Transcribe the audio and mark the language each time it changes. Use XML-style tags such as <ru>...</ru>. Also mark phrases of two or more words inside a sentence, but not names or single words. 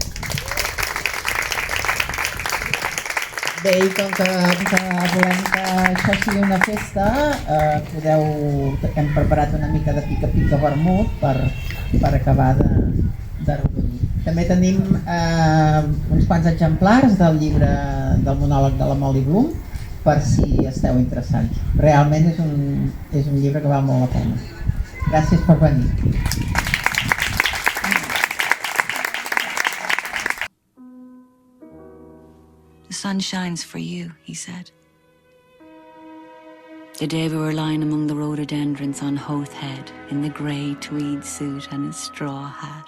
<ca>Bé, i com que volem que això sigui una festa, hem preparat una mica de pica-pica vermut per acabar de reunir. També tenim uns quants exemplars del llibre del monòleg de la Molly Bloom, per si esteu interessants. Realment és un llibre que val molt la pena. Gràcies per venir.</ca> <en>The sun shines for you, he said. The day we were lying among the rhododendrons on Hoath Head in the grey tweed suit and his straw hat.</en>